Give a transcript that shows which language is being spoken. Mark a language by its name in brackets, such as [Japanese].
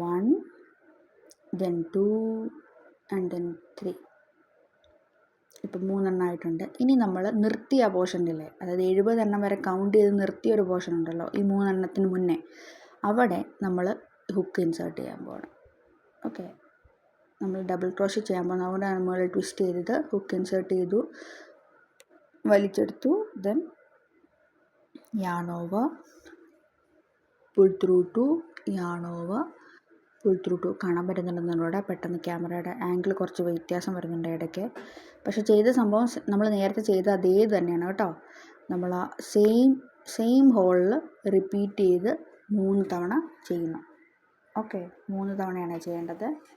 [English] 1 then 2 and then 3. [Malayalam] ഇപ്പം 3 എണ്ണം ആയിട്ടുണ്ട്. ഇനി നമ്മൾ നിർത്തിയ പോർഷനില്ലേ, അതായത് 70 എണ്ണം വരെ കൗണ്ട് ചെയ്ത് നിർത്തിയ ഒരു പോർഷൻ ഉണ്ടല്ലോ ഈ 3 എണ്ണത്തിന് മുന്നേ, അവിടെ നമ്മൾ ഹുക്ക് ഇൻസേർട്ട് ചെയ്യാൻ പോകണം. ഓക്കെ, നമ്മൾ ഡബിൾ ക്രോഷറ്റ് ചെയ്യാൻ പോകുന്നത്, അതുകൊണ്ടാണ് നമ്മൾ ട്വിസ്റ്റ് ചെയ്തത്. ഹുക്ക് ഇൻസേർട്ട് ചെയ്തു, വലിച്ചെടുത്തു. [English] Then yarn over, pull through to, yarn over, pull through to. [Malayalam] കാണാൻ പറ്റുന്നുണ്ടെന്നുള്ളൂടെ, പെട്ടെന്ന് ക്യാമറയുടെ ആംഗിൾ കുറച്ച് വ്യത്യാസം വരുന്നുണ്ട് ഇടയ്ക്ക്. പക്ഷേ ചെയ്ത സംഭവം നമ്മൾ നേരത്തെ ചെയ്ത അതേ തന്നെയാണ് കേട്ടോ. നമ്മൾ ആ സെയിം ഹോളിൽ റിപ്പീറ്റ് ചെയ്ത് 3 തവണ ചെയ്യുന്നു. ഓക്കെ, 3 തവണയാണ് ചെയ്യേണ്ടത്.